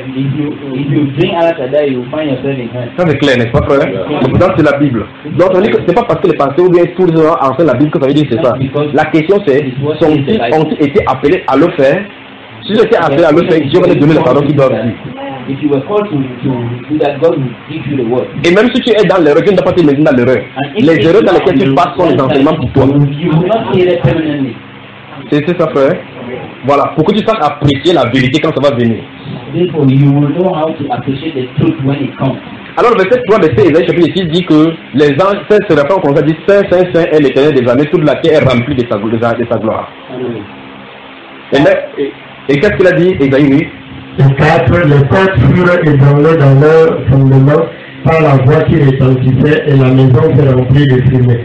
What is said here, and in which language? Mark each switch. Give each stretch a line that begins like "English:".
French: Ça c'est clair, n'est-ce pas, frère? Pourtant, c'est la Bible. Donc, ça dit que ce n'est pas parce que les pasteurs ou bien tous les gens enseignent la Bible que ça veut dire que c'est ça. La question c'est, sont-ils été appelés à le faire? Si j'ai été appelé à le faire, Dieu va les donner le pardon qu'ils doivent dire.
English: If you were called to do that, God would give you the word.
French: Et même si tu es dans l'erreur, tu ne dois pas te mettre dans l'erreur. Les erreurs dans lesquelles tu passes sont les enseignements pour toi.
English: You will not hear it permanently.
French: C'est ça, frère. Voilà, pour que tu saches apprécier la vérité quand ça va venir.
English: Therefore, you will know how to appreciate the truth when it comes.
French: Alors le verset 3, verset Ésaïe chapitre 6 dit que les anges, saint se rappellent qu'on a dit saint, saint, saint est l'éternel des armées, toute la terre est remplie de sa gloire. Amen. Et qu'est-ce qu'il a dit Ésaïe, oui? Les quatre furent ébranlés dans leur fondement par la voix qui retentissait et la maison s'est remplie de fumée.